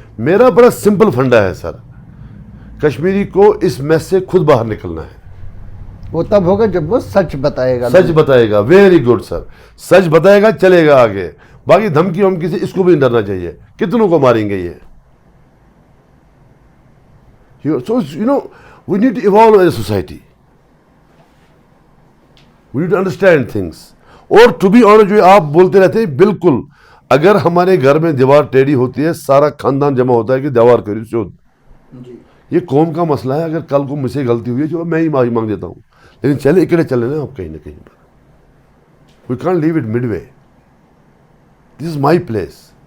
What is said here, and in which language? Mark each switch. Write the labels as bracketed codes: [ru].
[hi] मेरा बड़ा सिंपल फंडा है सर, कश्मीरी को इस मैस से खुद बाहर निकलना है। वो तब होगा जब वो सच बताएगा। सच बताएगा, वेरी गुड सर, सच बताएगा, चलेगा आगे। बाकी धमकी वमकी से इसको भी नहीं डरना चाहिए, कितनों को मारेंगे ये। [en] So you know, we need to evolve as a society. We need to understand things. [hi] और [en] to be honest, [hi] जो आप बोलते रहते हैं, बिल्कुल, अगर हमारे घर में दीवार टेढ़ी होती है, सारा खानदान जमा होता है कि दीवार करी शुद्ध। ये कौम का मसला है। अगर कल को मुझसे गलती हुई है, चलो मैं ही माफी मांग देता हूँ, लेकिन चले इकट्ठे चले ना आप कहीं ना कहीं पर। [en] We can't leave it midway. This is my place.